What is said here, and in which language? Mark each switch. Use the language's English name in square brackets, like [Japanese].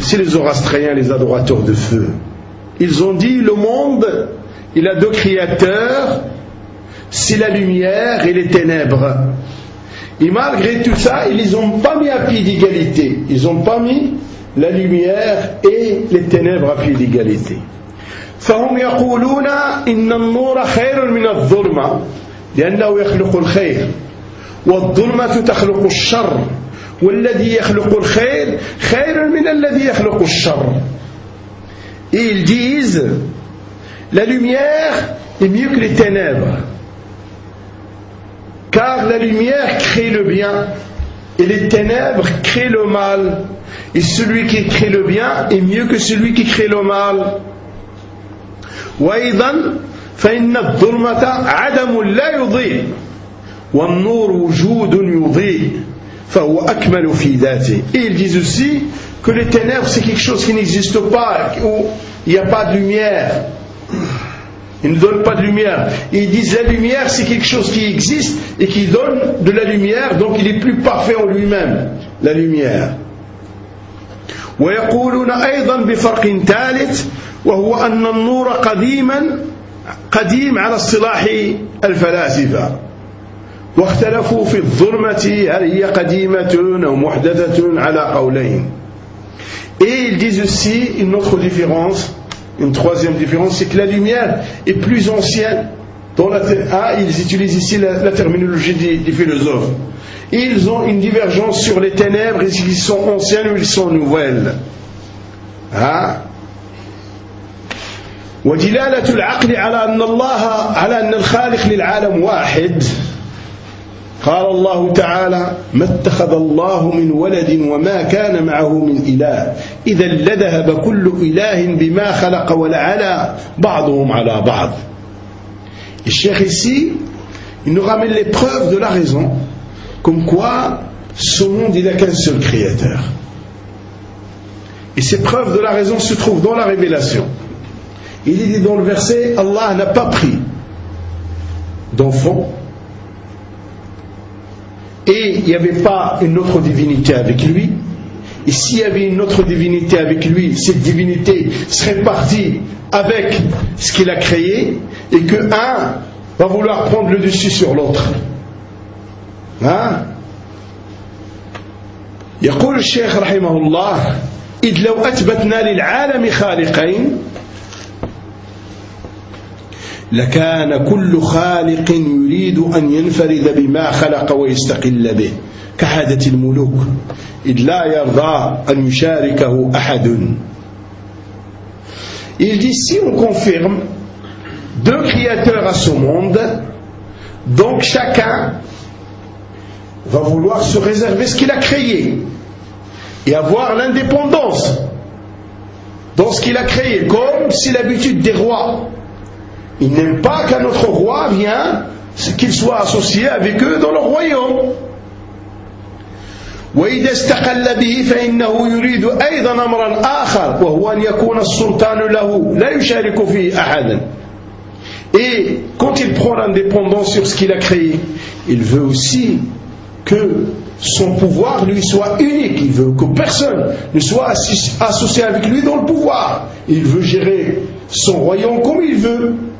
[French] C'est les zoroastriens, les adorateurs de feu. Ils ont dit le monde, il a deux créateurs, c'est la lumière et les ténèbres. Et malgré tout ça, ils ne les ont pas mis à pied d'égalité. Ils n'ont pas mis la lumière et les ténèbres à pied d'égalité. [Arabic] فهم يقولون إن النور خير من الظلمة لأنه يخلق الخير والظلمة تخلق الشر، والذي يخلق الخير خير من الذي يخلق الشر. [French] Et ils disent, la lumière est mieux que les ténèbres, car la lumière crée le bien, et les ténèbres créent le mal. Et celui qui crée le bien est mieux que celui qui crée le mal. [Arabic] وأيضا فإن الظلمة عدم لا يضيء والنور وجود يضيء فهو أكمل في ذاته. [French] Et ils disent aussi que les ténèbres c'est quelque chose qui n'existe pas, où il n'y a pas de lumière. Ils ne donnent pas de lumière. Et ils disent la lumière c'est quelque chose qui existe et qui donne de la lumière, donc il est plus parfait en lui-même, la lumière. [Arabic] ويقولون أيضا بفرق ثالث وهو أن النور قديما قديم على اصطلاح الفلاسفة واختلفوا في الظلمة هل هي قديمة أو محدثة على قولين. [French] Et ils disent aussi une autre différence, une troisième différence, c'est que la lumière est plus ancienne dans la ils utilisent ici la terminologie des philosophes. Ils ont une divergence sur les ténèbres, est-ce qu'ils sont anciennes ou ils sont nouvelles. [Arabic] ودلالة العقل على أن الله على أن الخالق للعالم واحد. قال الله تعالى ما اتخذ الله من ولد وما كان معه من إله إذا لذهب كل إله بما خلق ولعلى بعضهم على بعض. الشيخ [French] ici il nous ramène les preuves de la raison comme quoi ce monde il n'a qu'un seul créateur. Et ces preuves de la raison se trouvent dans la révélation. Il est dit dans le verset, Allah n'a pas pris d'enfant et il n'y avait pas une autre divinité avec lui. Et s'il y avait une autre divinité avec lui, cette divinité serait partie avec ce qu'il a créé et que un va vouloir prendre le dessus sur l'autre. [Arabic] يقول الشيخ رحمه الله إذ لو أثبتنا للعالم خالقين لكان كل خالق يريد أن ينفرد بما خلق ويستقل به كعادة الملوك إذ لا يرضى أن يشاركه أحد. [French] Il dit si on confirme deux créateurs à ce monde, donc chacun va vouloir se réserver ce qu'il a créé et avoir l'indépendance dans ce qu'il a créé, comme si l'habitude des rois. Ils n'aiment pas qu'un autre roi vienne, qu'il soit associé avec eux dans leur royaume. [Arabic] وإذا استقل به فإنه يريد أيضا أمرا آخر وهو أن يكون السلطان له لا يشارك فيه أحدا. [French] Et quand il prend l'indépendance sur ce qu'il a créé, il veut aussi que son pouvoir lui soit unique. Il veut que personne ne soit associé avec lui dans le pouvoir. Il veut gérer son royaume comme il veut.